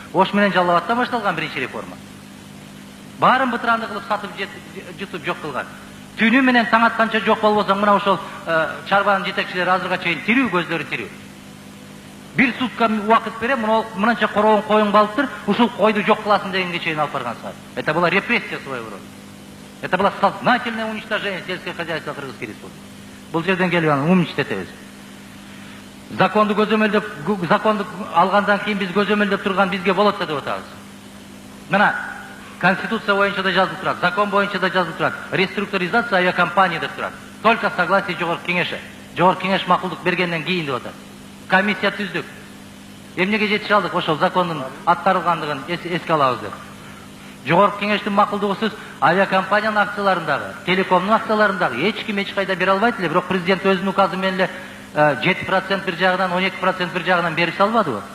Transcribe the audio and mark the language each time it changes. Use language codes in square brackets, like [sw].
[ky] Ош менен Жалал-Абадтан башталган биринчи реформа. Баарын бытыранды кылып сатып жутуп жок кылган. Түнү менен таң атканча жок болбосоң, мына ошол чарбанын жетекчилери азырга чейин тирүү, көздөрү тирүү. Бир сутка убакыт берем, мынанча короон коюңду алып тур, ушул койду жок кыласың дегенге чейин алып барган саат. [ru] Это была репрессия своего рода. Это было сознательное уничтожение сельского хозяйства Кыргызской республики. [ky] Бул жерден келип аны умунчтетебиз. Законду көзөмөлдөп, законду алгандан кийин биз көзөмөлдөп турган бизге болот деп атабыз. Мына Конституция боюнча да жазылып турат, закон боюнча да жазылып турат. Реструктуризация авиакомпания деп турат. [ru] Только согласие [ky] Жогорку Кеңеши. Жогорку Кеңеш макулдук бергенден кийин деп атат. Комиссия түздүк. Эмнеге жетише алдык? Ошол закондун аткарылгандыгын эске алабыз деп. Жогорку Кеңештин макулдугусуз авиакомпаниянын акцияларындагы, телекомдун акцияларындагы эч ким эч кайда бере албайт эле, бирок президент өзүнүн указы менен эле 7% бир жагынан, 12% бир жагынан берип салбадыбы?